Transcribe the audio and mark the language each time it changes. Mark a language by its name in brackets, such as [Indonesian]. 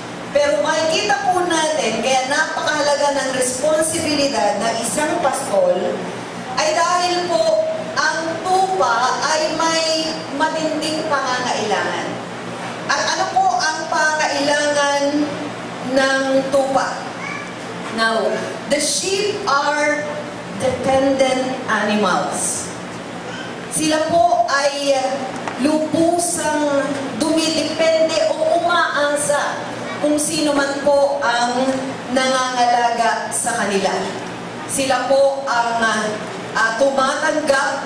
[Filipino] Pero makikita po natin, kaya napakahalaga ng responsibilidad ng isang pastol ay dahil po ang tupa ay may matinding pangangailangan. At ano po ang pangailangan ng tupa? [English] Now, the sheep are dependent animals. [Filipino] Sila po ay lubusang dumidepende o umaasa kung sino man po ang nangangalaga sa kanila. Sila po ang tumatanggap